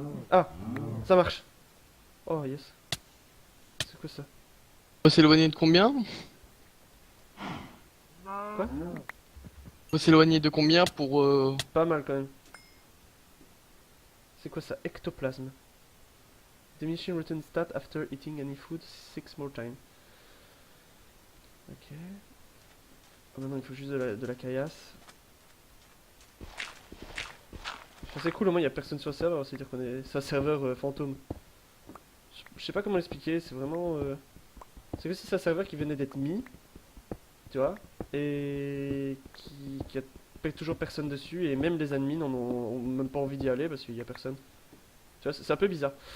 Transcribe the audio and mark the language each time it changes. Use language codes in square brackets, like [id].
[fr] Ah, ça marche. [en] Oh, yes. [fr] C'est quoi ça? Faut s'éloigner de combien? Quoi? Faut s'éloigner de combien pour... Pas mal quand même. C'est quoi ça? Ectoplasme. [en] Diminishing return stat after eating any food 6 more times. [fr] Ok. Oh, maintenant il faut juste de la caillasse. Enfin, c'est cool, au moins il y a personne sur le serveur, c'est-à-dire qu'on est. C'est un serveur fantôme. Je sais pas comment l'expliquer, c'est vraiment. C'est comme si c'est un serveur qui venait d'être mis, tu vois, et qui a toujours personne dessus, et même les admins ont même pas envie d'y aller parce qu'il y a personne. Tu vois, c'est un peu bizarre.